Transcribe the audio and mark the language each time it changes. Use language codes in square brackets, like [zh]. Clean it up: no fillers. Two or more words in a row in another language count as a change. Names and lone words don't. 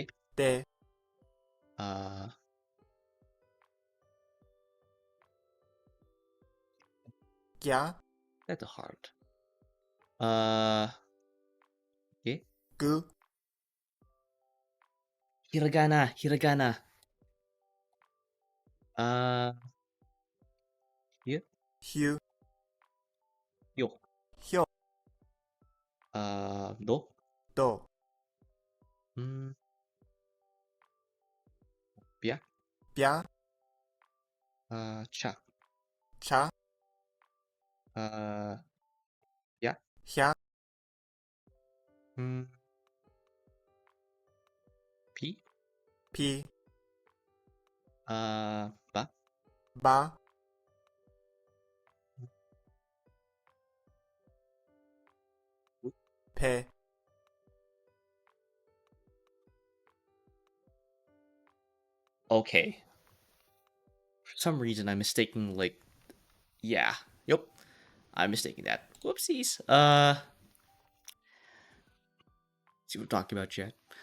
[ja] de, gya, [en] That's hard. Okay. [ja] gu, [en] Hiragana. Here. [ja] hyu, Yo. hyo, Do. do, Pia. pya, Cha. cha, Ya. hya, Pi. pi, Ba. ba, pe, [en] Okay. For some reason, I'm mistaking, like, yeah. Yep. I'm mistaking that. Whoopsies. See what we're talking about, chat.